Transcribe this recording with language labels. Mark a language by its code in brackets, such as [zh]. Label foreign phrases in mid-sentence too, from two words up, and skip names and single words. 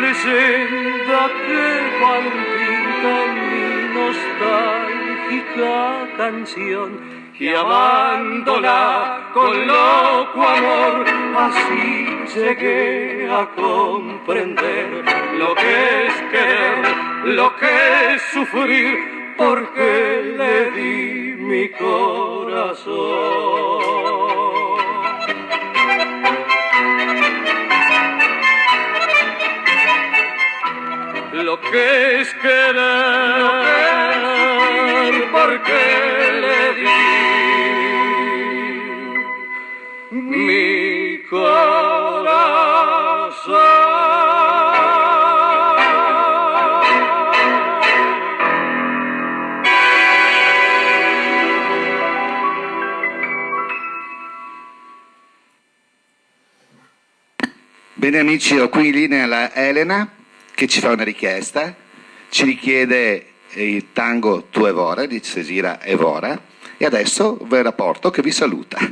[es] leyenda que palpita en mi nostálgica canción, y amándola con loco amor así llegué a comprender lo que es querer, lo que es sufrir, porque le di mi corazón. Lo que es querer, porque le di mi corazón. [it] Bene amici, ho qui in linea la Elena che ci fa una richiesta, ci richiede il tango Tu Evora di Cesira Evora e adesso ve la porto che vi saluta.